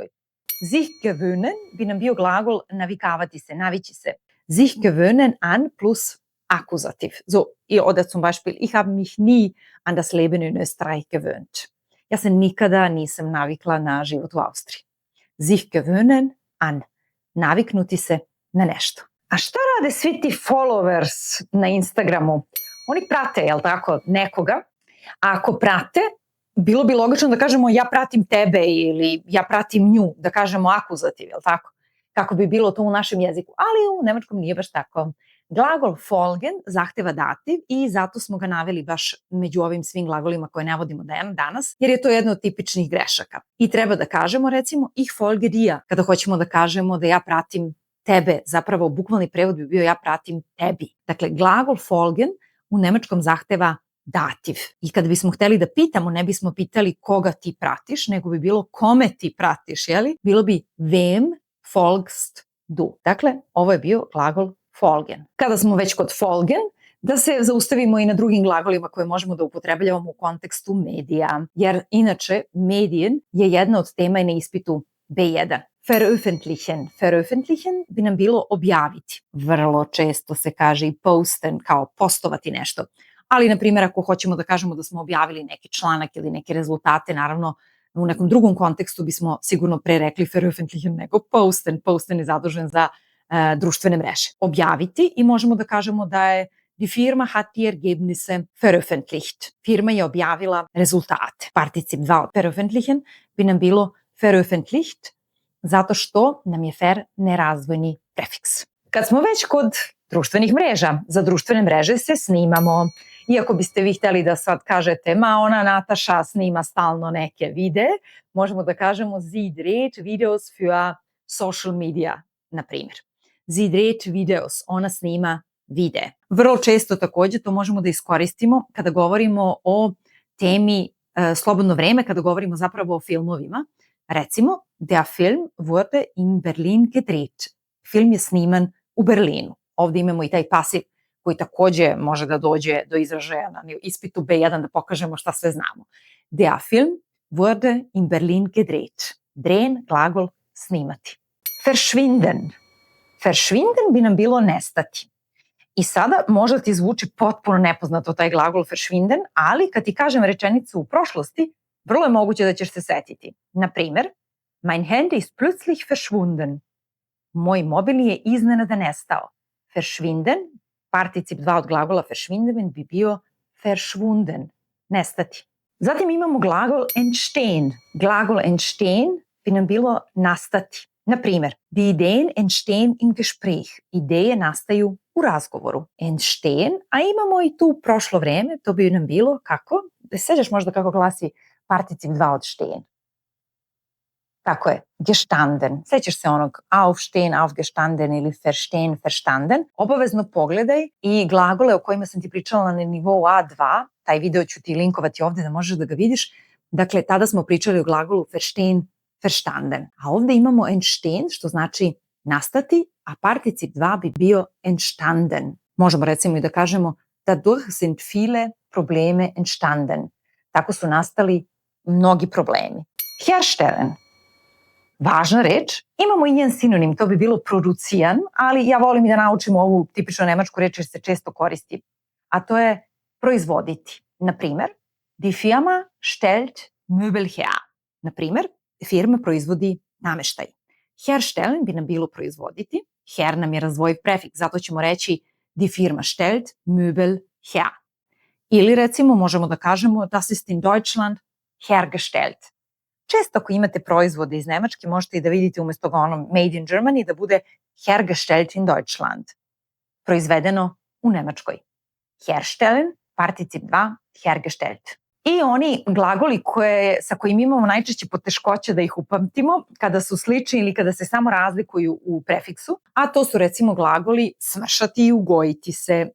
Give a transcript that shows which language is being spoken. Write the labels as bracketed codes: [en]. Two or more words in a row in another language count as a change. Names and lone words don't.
[de] Sich gewöhnen [sr] bi nam bio glagol navikavati se, navići se. [de] Sich gewöhnen an plus Akkusativ. So, oder zum Beispiel, ich habe mich nie an das Leben in Österreich gewöhnt. [sr] Ja se nikada nisam navikla na život u Austriji. [de] Sich gewöhnen an, [sr] naviknuti se na nešto. A šta rade svi ti followers na Instagramu? Oni prate, jel tako, nekoga. A ako prate, bilo bi logično da kažemo ja pratim tebe ili ja pratim nju, da kažemo akuzativ, jel tako? Kako bi bilo to u našem jeziku. Ali u nemačkom nije baš tako. Glagol folgen zahteva dativ i zato smo ga naveli baš među ovim svim glagolima koje navodimo danas, jer je to jedna od tipičnih grešaka. I treba da kažemo recimo [de] ich folge dir, [sr] kada hoćemo da kažemo da ja pratim tebe, zapravo bukvalni prevod bi bio ja pratim tebi. Dakle, glagol folgen u nemačkom zahteva dativ. I kada bismo hteli da pitamo, ne bismo pitali koga ti pratiš, nego bi bilo kome ti pratiš, jeli? Bilo bi [de] wem folgst du. [sr] Dakle, ovo je bio glagol folgen. Kada smo već kod folgen, da se zaustavimo i na drugim glagolima koje možemo da upotrebljavamo u kontekstu medija, jer inače medien je jedna od tema i na ispitu B1. Veröffentlichen. Veröffentlichen bi nam bilo objaviti. Vrlo često se kaže i posten, kao postovati nešto. Ali, na primjer, ako hoćemo da kažemo da smo objavili neki članak ili neke rezultate, naravno, u nekom drugom kontekstu bismo sigurno pre rekli veröffentlichen nego posten. Posten je zadužen za društvene mreže. Objaviti i možemo da kažemo da je [de] die Firma hat die Ergebnisse veröffentlicht. [sr] Firma je objavila rezultate. Particip 2 od veröffentlichen bi nam bilo veröffentlicht, zato što nam je fer nerazvojni prefiks. Kad smo već kod društvenih mreža, za društvene mreže se snimamo. Iako biste vi hteli da sad kažete, ona Nataša snima stalno neke videe, možemo da kažemo [de] sie dreht Videos für [en] social media, [sr] na primjer. [de] Sie dreht Videos, [sr] ona snima videe. Vrlo često takođe to možemo da iskoristimo kada govorimo o temi slobodno vreme, kada govorimo zapravo o filmovima. Recimo, [de] der Film wurde in Berlin gedreht. [sr] Film je sniman u Berlinu. Ovde imamo i taj pasiv koji takođe može da dođe do izražaja na ispitu B1 da pokažemo šta sve znamo. [de] Der Film wurde in Berlin gedreht. [sr] Drehen, glagol, snimati. Verschwinden. Verschwinden bi nam bilo nestati. I sada možda ti zvuči potpuno nepoznato taj glagol verschwinden, ali kad ti kažem rečenicu u prošlosti, vrlo je moguće da ćeš se setiti. Na primer, [de] mein Handy ist plötzlich verschwunden. [sr] Moj mobil je iznenada nestao. Verschwinden, particip 2 od glagola verschwinden bi bio verschwunden, nestati. Zatim imamo glagol entstehen. Glagol entstehen bi nam bilo nastati. Na primer, [de] die Ideen entstehen im Gespräch. [sr] Ideje nastaju u razgovoru. Entstehen, a imamo i tu prošlo vreme, to bi nam bilo kako? Sećaš možda kako glasi particip 2 od stehen? Tako je, gestanden. Sećaš se onog [de] aufstehen, aufgestanden [sr] ili [de] verstehen, verstanden. [sr] Obavezno pogledaj i glagole o kojima sam ti pričala na nivou A2, taj video ću ti linkovati ovde da možeš da ga vidiš. Dakle, tada smo pričali o glagolu [de] verstehen, verstanden. [sr] A ovde imamo entstehen, što znači nastati, a particip 2 bi bio entstanden. Možemo recimo i da kažemo [de] dadurch sind viele Probleme entstanden. [sr] Tako su nastali mnogi problemi. Herstellen. Važna reč. Imamo i njen sinonim, to bi bilo producijan, ali ja volim i da naučimo ovu tipično nemačku reč jer se često koristi. A to je proizvoditi. Na primer, [de] die Firma stellt Möbel her. [sr] Na primer, firma proizvodi nameštaj. Herstellen bi nam bilo proizvoditi. Her nam je razvojiv prefiks, zato ćemo reći [de] die Firma stellt Möbel her. [sr] Ili recimo možemo da kažemo [de] das ist in Deutschland hergestellt. [sr] Često ako imate proizvode iz Nemačke možete i da vidite umesto [en] made in Germany [sr] da bude [de] hergestellt in Deutschland. [sr] Proizvedeno u Nemačkoj. Herstellen, particip 2, hergestellt. I oni glagoli sa kojim imamo najčešće poteškoće da ih upamtimo, kada su slični ili kada se samo razlikuju u prefiksu, a to su recimo glagoli smršati i ugojiti se.